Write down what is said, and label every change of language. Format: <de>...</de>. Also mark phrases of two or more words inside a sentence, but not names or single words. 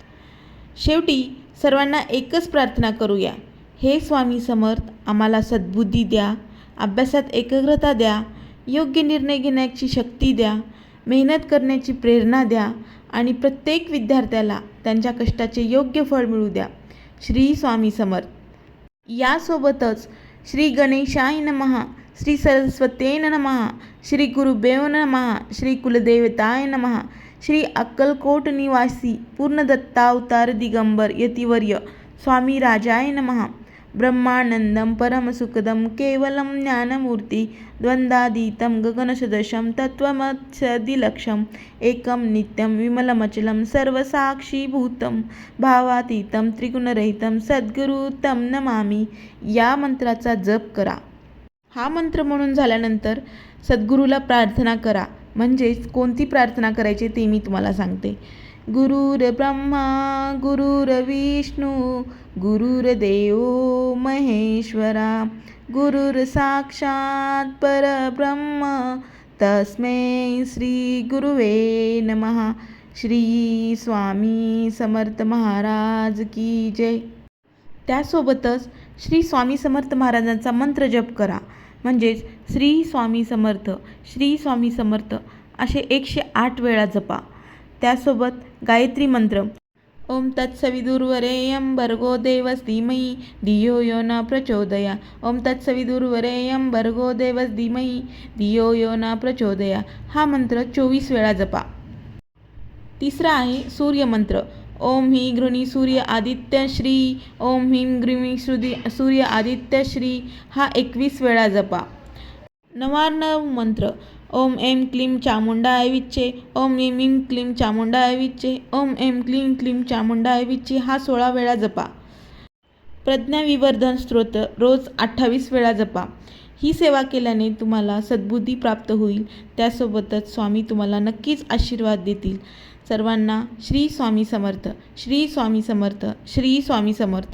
<mr>शेवटी सर्वांना एकच प्रार्थना करूया, हे स्वामी समर्थ आम्हाला सद्बुद्धी द्या, अभ्यासात एकाग्रता द्या, योग्य निर्णय घेण्याची शक्ती द्या, मेहनत करण्याची प्रेरणा द्या आणि प्रत्येक विद्यार्थ्याला त्यांच्या कष्टाचे योग्य फळ मिळू द्या। श्री स्वामी समर्थ।</mr> <sa>यासोबतच श्री गणेशाय नमः, श्री सरस्वतीय नमः, श्री गुरुदेव नमः, श्री कुलदेवताय नमः, श्री अक्कलकोट निवासी पूर्णदत्तावतार दिगंबर यतिवर्य स्वामी राजाय नमः। ब्रह्मानंदं परमसुखदं केवलं ज्ञानमूर्ति द्वंद्वातीतं गगनसदृशं तत्त्वमत्सदिलक्षम् एकं नित्यं विमलमचलं सर्वसाक्षीभूतं भावातीतं त्रिगुणरहितं सद्गुरु तं नमामि।</sa> <mr>या मंत्राचा जप करा। हा मंत्र म्हणून झाल्यानंतर सद्गुरूला प्रार्थना करा। म्हणजेच कोणती प्रार्थना करायची ते मी तुम्हाला सांगते।</mr> <sa>गुरुर्ब्रह्मा गुरुर्विष्णू गुरुर्देव महेश्वरा गुरुर्साक्षात् परब्रह्म तस्मै श्री गुरुवे नमः।</sa> <hi>श्री स्वामी समर्थ महाराज की जय।</hi> <mr>त्यासोबतच श्री स्वामी समर्थ महाराजांचा मंत्र जप करा, म्हणजेच श्री स्वामी समर्थ, श्री स्वामी समर्थ असे 108 वेळा जपा। त्यासोबत गायत्री मंत्र,</mr> <sa>ओम तत्सवितुर्वरेण्यं भर्गो देवस्य धीमहि धियो यो न प्रचोदयात्। ओम तत्सवितुर्वरेण्यं भर्गो देवस्य धीमहि धियो यो न प्रचोदयात्</sa> <mr>हा मंत्र 24 वेळा जपा। तिसरा आहे सूर्य मंत्र,</mr> <sa>ओम ह्रीं गृणी सूर्य आदित्य श्री, ओम ह्रीं गृणी सूर्य आदित्य श्री</sa> <mr>हा 21 वेळा जपा।</mr> <sa>नवार्णव मंत्र, ओम ऐं क्लीं चामुंडाय विच्चे, ओम ऐं क्लीं चामुंडाय विच्चे, ओम ऐं क्लीं क्लीं चामुंडाय विच्चे</sa> <mr>हा 16 वेळा जपा. प्रज्ञाविवर्धन स्तोत्र रोज 28 वेळा जपा. ही सेवा केल्याने तुम्हाला सद्बुद्धी प्राप्त होईल. त्यासोबतच स्वामी तुम्हाला नक्कीच आशीर्वाद देतील. सर्वांना श्री स्वामी समर्थ, श्री स्वामी समर्थ, श्री स्वामी समर्थ.</mr>